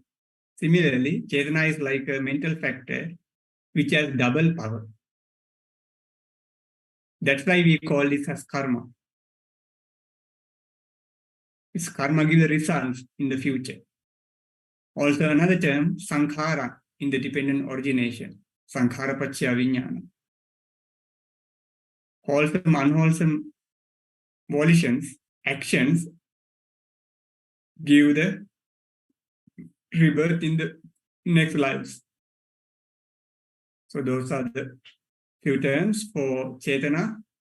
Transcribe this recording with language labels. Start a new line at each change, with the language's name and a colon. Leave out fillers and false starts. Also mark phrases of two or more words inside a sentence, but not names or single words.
English: Similarly, Cetana is like a mental factor which has double power. That's why we call this as karma. This karma gives the results in the future. Also another term, sankhara, in the dependent origination.
Pali: Sankhara paccaya vijñāna.
English: Wholesome, unwholesome volitions, actions give the rebirth in the next lives. So those are the few terms for Cetana.